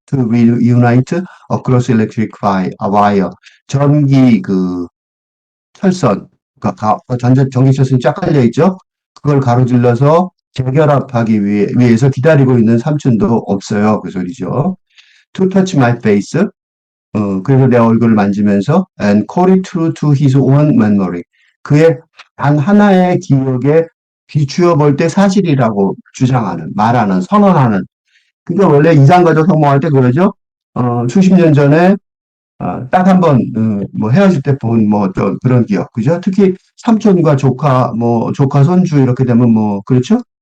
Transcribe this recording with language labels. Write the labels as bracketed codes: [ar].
[en] To reunite across electric wire. [ko] 전기 철선, 전기 철선이 쫙 깔려 있죠. 그걸 가로질러서 재결합하기 위해서 기다리고 있는 삼촌도 없어요. 그 소리죠. [en] To touch my face. [ko] 그래서 내 얼굴을 만지면서 [en] and call it true to his own memory. [ko] 그의 단 하나의 기억에 비추어 볼 때 사실이라고 주장하는, 말하는, 선언하는. 그러니까 원래 이산가족 성공할 때 그러죠. 수십 년 전에 딱 한 번, 뭐 헤어질 때 본 뭐 어떤 그런 기억, 그죠? 특히 삼촌과 조카, 뭐 조카 손주 이렇게 되면 뭐 그렇죠?